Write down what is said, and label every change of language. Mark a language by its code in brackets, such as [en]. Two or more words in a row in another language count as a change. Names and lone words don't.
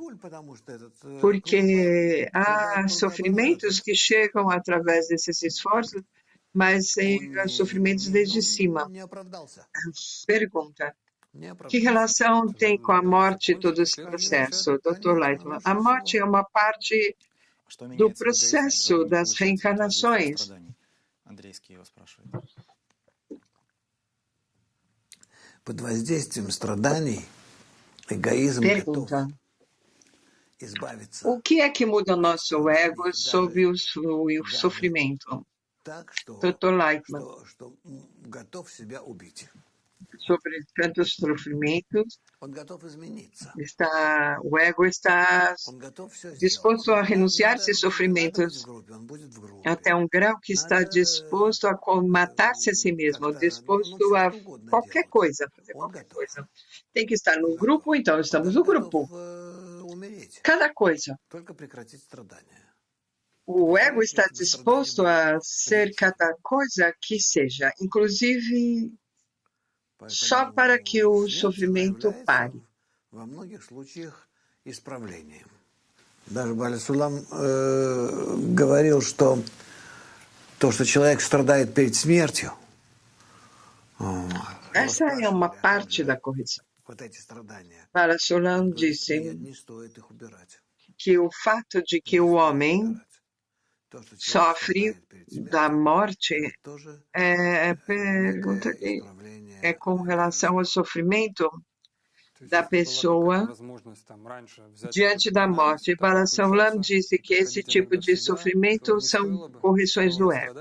[pt] Porque há sofrimentos que chegam através desses esforços, mas sofrimentos desde cima. Pergunta, que relação tem com a morte todo esse processo, Dr. Lightman? A morte é uma parte do processo das reencarnações. [ru] Под воздействием страданий эгоизм готов избавиться. [pt] O que é que muda o nosso ego sobre o sofrimento? Dr. Lightman, [ru] готов себя убить. [pt] sobre tantos sofrimentos, [ru] Он готов измениться. [pt] o ego está [ru] Он готов все [pt] disposto a renunciar a esses sofrimentos [ru] он будет в группе. [pt] até um grau que está disposto a matar-se a si mesmo, disposto a qualquer coisa, fazer qualquer coisa. Tem que estar no grupo, então estamos no grupo. [ru] Умереть. [pt] Cada coisa. [ru] Только прекратить страдания. [pt] O ego está disposto a ser cada coisa que seja, inclusive só para que o sofrimento pare. [ru] Во многих случаях исправлением. Даже Баля Сулам говорил, что то, что человек страдает перед смертью, [pt] Essa é uma parte da correção. [ru] вот эти страдания, [pt] Bala Sulam disse [ru] не стоит их убирать. [pt] que o fato de que o homem [ru] То, что человек [pt] sofre [ru] страдает перед смертью, [pt] da morte [ru] тоже [pt] pergunta que [ru] исправление. [pt] é com relação ao sofrimento da pessoa diante da morte. Bala Sulam disse que esse tipo de sofrimento são correções do ego.